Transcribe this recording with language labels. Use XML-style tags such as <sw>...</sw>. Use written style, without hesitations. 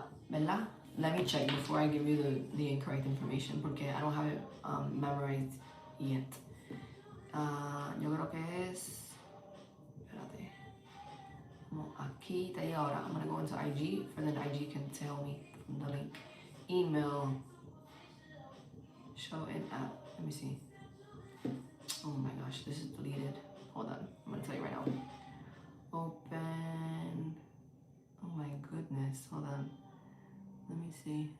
<es>¿Verdad?</es> <en>Let me check before I give you the incorrect information porque I don't have it memorized yet.</en> <es>Yo creo que es, espérate, como aquí te digo ahora.</es> <en>I'm gonna go into IG, for then IG can tell me from the link. Email, show in app. Let me see. Oh my gosh, this is deleted. Hold on, I'm gonna tell you right now. Open. Oh my goodness, hold on. Let me see.</en>